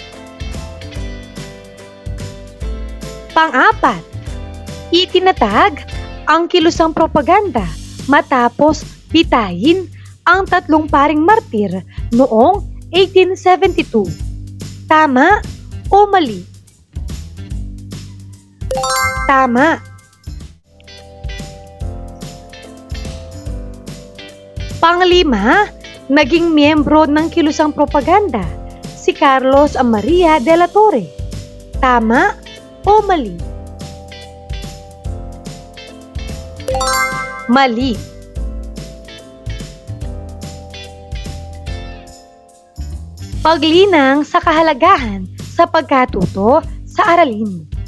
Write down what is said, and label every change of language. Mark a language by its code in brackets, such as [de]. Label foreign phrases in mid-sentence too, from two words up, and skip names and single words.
[tl] Pang-apat, itinatag ang kilusang propaganda matapos bitayin ang tatlong paring martir noong 1872. Tama o mali? Tama. Panglima, naging miyembro ng kilusang propaganda si Carlos Maria de la Torre. Tama o mali? Mali. Paglinang sa kahalagahan sa pagkatuto sa aralin.